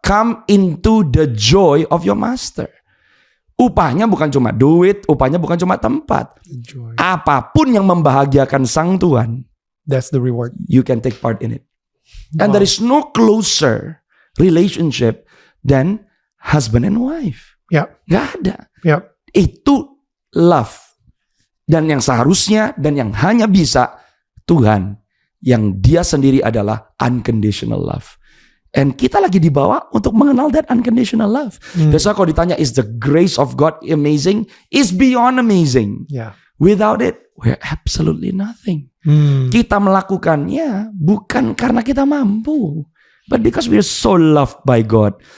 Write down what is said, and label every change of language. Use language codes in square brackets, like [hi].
[en] Come into the joy of your master. [id] Upahnya bukan cuma duit, upahnya bukan cuma tempat. [en] Joy. [id] Apapun yang membahagiakan sang Tuhan, [en] that's the reward. You can take part in it. And there is no closer relationship than husband and wife. [id] Gak ada. Itu love. Dan yang seharusnya dan yang hanya bisa Tuhan, yang Dia sendiri adalah unconditional love. And kita lagi dibawa untuk mengenal [en] that unconditional love. That's why [id] kalau ditanya, [en] is the grace of God amazing? It's beyond amazing. Without it, we're absolutely nothing. [id] Kita melakukannya bukan karena kita mampu, [en] but because we're so loved by God.